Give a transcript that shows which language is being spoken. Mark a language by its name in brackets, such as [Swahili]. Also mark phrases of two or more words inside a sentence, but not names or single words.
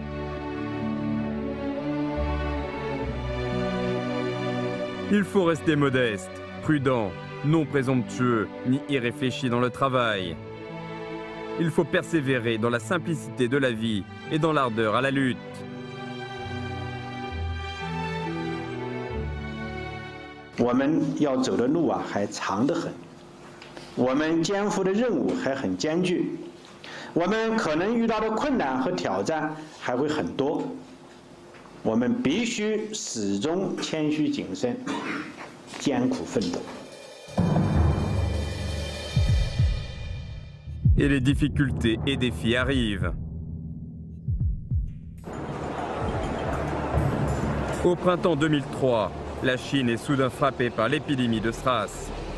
[French] Il faut rester modeste, prudent, non présomptueux ni irréfléchi dans le travail. Il faut persévérer dans la simplicité de la vie et dans l'ardeur à la lutte. Nous devons [Chinese] 要走的路还长得很，我们肩负的任务还很艰巨，我们可能遇到的困难和挑战还会很多。我们必须始终谦虚谨慎，艰苦奋斗。 [French] Et les difficultés et défis arrivent. Au printemps 2003, la Chine est soudain frappée par l'épidémie de SRAS.